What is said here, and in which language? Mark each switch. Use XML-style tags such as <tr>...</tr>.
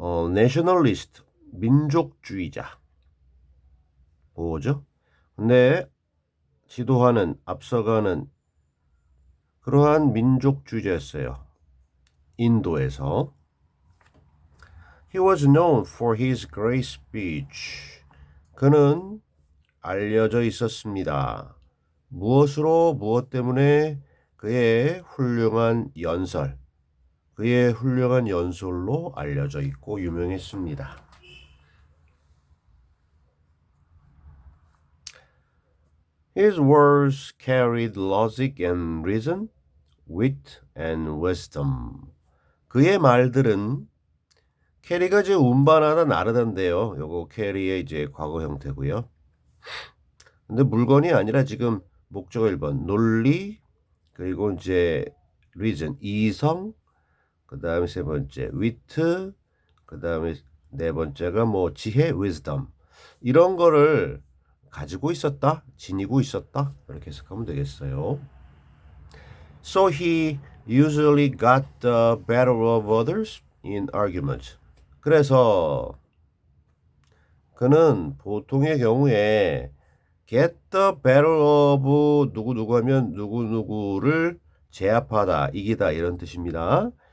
<ko>nationalist, 민족주의자. 뭐죠? 근데 지도하는, 앞서가는 그러한 민족주의자였어요. 인도에서.</ko> <en>He was known for his great speech.</en> <ko>그는 알려져 있었습니다. 무엇으로 무엇 때문에 그의 훌륭한 연설, 그의 훌륭한 연설로 알려져 있고 유명했습니다.</ko> <en>His words carried logic and reason, wit and wisdom.</en> <ko>그의 말들은 캐리가 이제 운반하다 나르다인데요. 요거 캐리의 이제 과거 형태고요. 근데 물건이 아니라 지금 목적어 1번 논리 그리고 이제 reason 이성 그다음에 세 번째 wit 그다음에 네 번째가 뭐 지혜 wisdom 이런 거를 가지고 있었다 지니고 있었다 이렇게 해석하면 되겠어요.</ko> <en>So he usually got the better of others in arguments.</en> <ko>그래서 그는 보통의 경우에</ko> <en>get the better of</en> <ko>누구누구 하면 누구누구를 제압하다, 이기다 이런 뜻입니다.</ko>